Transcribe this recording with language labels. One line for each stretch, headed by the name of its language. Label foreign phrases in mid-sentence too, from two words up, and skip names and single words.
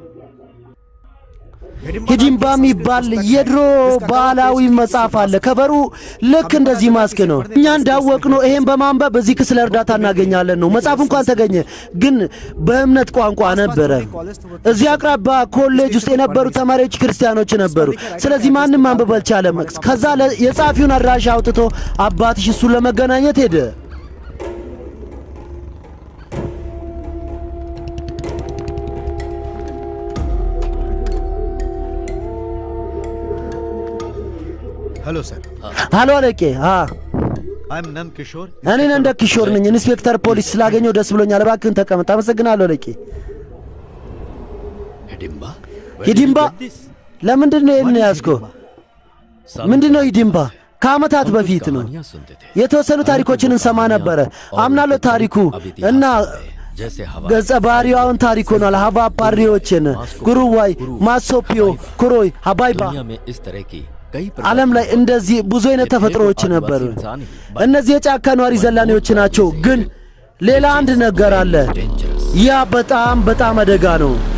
Amharic: ሂዲምባ የሚባል የድሮ ባህላዊ መጽሐፍ አለ። ከበሩ ልክ እንደዚህ ማስክ ነው። እኛ እንዳወቅነው ይሄን በማንበብ በዚህ ክስ ለእርዳታ እናገኛለን ነው። መጽሐፍ እንኳን ተገኘ፣ ግን በእምነት ቋንቋ ነበረ። እዚህ አቅራቢያ ኮሌጅ ውስጥ የነበሩ ተማሪዎች ክርስቲያኖች ነበሩ። ስለዚህ ማንም ማንበብ አልቻለም። ከዛ የጸሐፊውን አድራሻ አውጥቶ አባትሽ እሱን ለመገናኘት ሄደ።
English: hello sir
Amharic: ሃሎ አለቄ።
English: I am Nand Kishore
Amharic: እኔ ነንደ ኪሾር ነኝ። ኢንስፔክተር ፖሊስ ስላገኘው ደስ ብሎኛል። እባክህን ተቀመጥ። አመሰግናለሁ አለቄ። ሂዲምባ ለምንድን ነው ይሄን ያዝከው? ምንድን ነው ሂዲምባ? ከዓመታት በፊት ነው የተወሰኑ ታሪኮችን እንሰማ ነበረ። አምናለሁ ታሪኩ እና ገጸ ባህሪያውን ታሪክ ሆኗል። ሀባ ፓሪዎችን ጉሩዋይ፣ ማሶፒዮ፣ ኩሮይ፣ ሀባይባ ዓለም ላይ እንደዚህ ብዙ አይነት ተፈጥሮዎች ነበሩ። እነዚህ የጫካ ነዋሪ ዘላኔዎች ናቸው። ግን ሌላ አንድ ነገር አለ። ያ በጣም አደጋ ነው።